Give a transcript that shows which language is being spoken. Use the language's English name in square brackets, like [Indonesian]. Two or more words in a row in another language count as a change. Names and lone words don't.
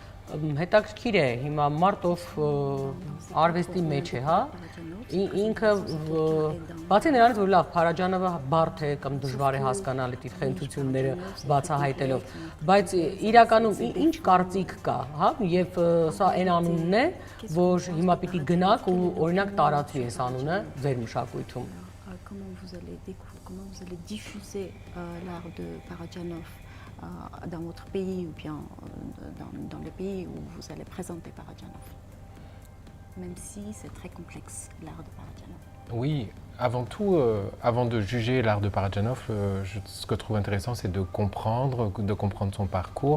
[Armenian] հետաքրքիր է հիմա մարդով արվեստի մեջ է, հա, ինքը բացի նրանից որ լավ Փարաջանովը բարդ է կամ դժվար է հասկանալ այդ խնդությունները բացահայտելով, բայց իրականում ինչ կարծիք կա, հա, եւ սա այն անունն է, որ հիմա պիտի գնաք ու օրինակ տարածվի այս անունը ձեր մշակույթում։ [French] Comment vous allez diffuser l'art de Parajanov dans votre pays ou bien dans le pays où vous allez présenter Parajanov, même si c'est très complexe l'art de Parajanov. Oui, avant tout, avant de juger l'art de Parajanov, ce que je trouve intéressant, c'est de comprendre son parcours.